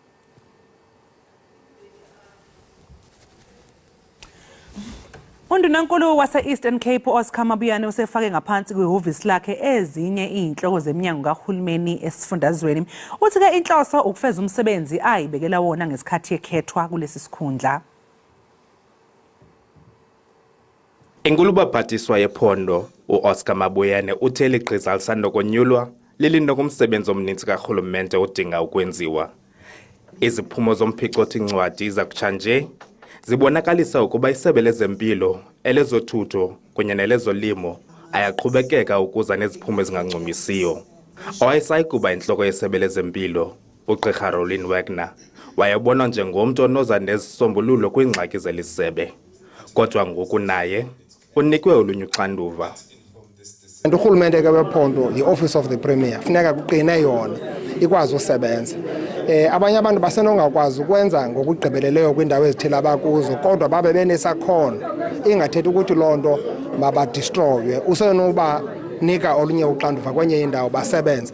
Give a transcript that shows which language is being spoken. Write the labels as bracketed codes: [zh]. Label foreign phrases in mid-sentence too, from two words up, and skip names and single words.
[zu] Undunankulu wase-Eastern Cape Oscar Mabuyane usefake ngaphansi kwihhovisi lakhe ezinye izinhloko zeminyango kahulumeni esifundazweni. Uthi ke inhloso ukufeza umsebenzi ayibekela wona ngesikhathi ekhethwa kulesi sikhundla. [xh] Inkulu baphathiswa yephondo uOscar Mabuyane uthe ligqiza lisandokonyulwa lilinda kumsebenzi omninzi kahulumente odinga ukwenziwa. Iziphumo zomphicothi-ncwadi zakutshanje zibonakalisa ukuba isebe lezempilo, elezothutho kunye nelezolimo ayaqhubekeka ukuza neziphumo ezingancumisiyo. Owayesayikuba intloko yesebe lezempilo uGqirha Roland Wagner wayebonwa njengomntu onoza nezisombululo kwiingxaki zeli sebe, kodwa ngoku naye unikwe olunye uxanduva. Urhulumente ke wephondo yi- [en] Office of the Premier [xh] funeka kuqine yona ikwazi usebenza. Abanye abantu basenongakwazi ukwenza ngokugqibeleleyo kwindawo ezithile abakuzo, kodwa babe benesakhono, ingathethi ukuthi loo nto mabadistroywe, usenoba nika olunye uxanduva kwenye indawo basebenze.